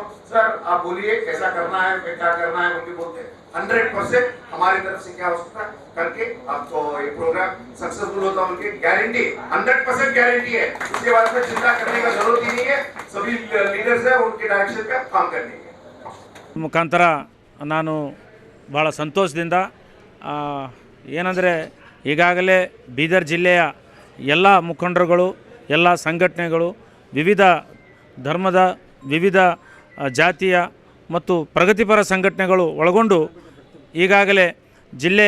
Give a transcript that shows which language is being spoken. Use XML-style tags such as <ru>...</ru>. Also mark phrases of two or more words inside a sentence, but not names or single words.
<hi>सर आप बोलिए कैसा करना है, क्या करना है, उनके बोलते 100% हमारी तरफ से क्या हो सकता है करके आपको ये</hi> <en>program successful</en> <hi>होता है, उनकी गारंटी 100% गारंटी है। इसके बाद में चिंता करने का जरूरत ही नहीं है, सभी लीडर्स है उनके डायरेक्शन पे काम करने के</hi> <kn>ಮುಖಾಂತರ ನಾನು ಭಾಳ ಸಂತೋಷದಿಂದ ಏನಂದರೆ ಈಗಾಗಲೇ ಬೀದರ್ ಜಿಲ್ಲೆಯ ಎಲ್ಲ ಮುಖಂಡರುಗಳು, ಎಲ್ಲ ಸಂಘಟನೆಗಳು, ವಿವಿಧ ಧರ್ಮದ, ವಿವಿಧ ಜಾತಿಯ ಮತ್ತು ಪ್ರಗತಿಪರ ಸಂಘಟನೆಗಳು ಒಳಗೊಂಡು ಈಗಾಗಲೇ ಜಿಲ್ಲೆಯ</kn>